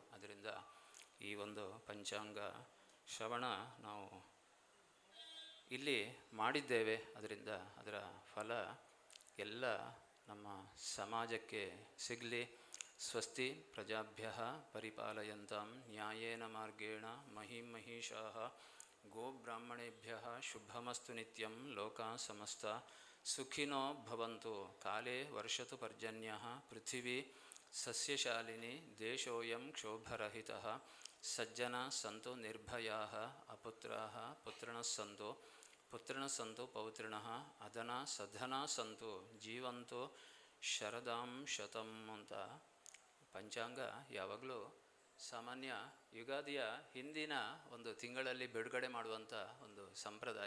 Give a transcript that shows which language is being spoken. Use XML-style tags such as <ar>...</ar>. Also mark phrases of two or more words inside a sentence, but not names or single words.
<kn>ಅದರಿಂದ ಈ ಒಂದು ಪಂಚಾಂಗ ಶ್ರವಣ ನಾವು ಇಲ್ಲಿ ಮಾಡಿದ್ದೇವೆ. ಅದರಿಂದ ಅದರ ಫಲ ಎಲ್ಲ ನಮ್ಮ ಸಮಾಜಕ್ಕೆ ಸಿಗಲಿ.</kn> <sa>ಸ್ವಸ್ತಿ ಪ್ರಜಾಭ್ಯ ಪರಿಪಾಲಯಂತಾಂ ನ್ಯಾಯೇನ ಮಾರ್ಗೇಣ ಮಹಿಂ ಮಹಿಷಾಃ ಗೋಬ್ರಾಹ್ಮಣೇಭ್ಯ ಶುಭಮಸ್ತು ನಿತ್ಯಂ ಲೋಕಾ ಸಮಸ್ತ ಸುಖಿನೋ ಭವಂತು. ಕಾಲೇ ವರ್ಷತು ಪರ್ಜನ್ಯಃ ಪೃಥಿವೀ ಸಸ್ಯಶಾಲಿನಿ ದೇಶೋಯಂ ಕ್ಷೋಭರಹಿತಃ. ಸಜ್ಜನಾ ಸಂತು ನಿರ್ಭಯಾಃ ಅಪುತ್ರಾಃ ಪುತ್ರಿಣಃ ಸಂತು ಪುತ್ರಿಣಃ ಸಂತು ಪೌತ್ರಿಣಃ ಅಧನಾ ಸಧನಾ ಸಂತು ಜೀವಂತೋ ಶರದಾಂ ಶತಂ</sa> <kn>ಅಂತ ಪಂಚಾಂಗ ಯಾವಾಗಲೂ ಸಾಮಾನ್ಯ ಯುಗಾದಿಯ ಹಿಂದಿನ ಒಂದು ತಿಂಗಳಲ್ಲಿ ಬಿಡುಗಡೆ ಮಾಡುವಂಥ ಒಂದು ಸಂಪ್ರದಾಯ.</kn>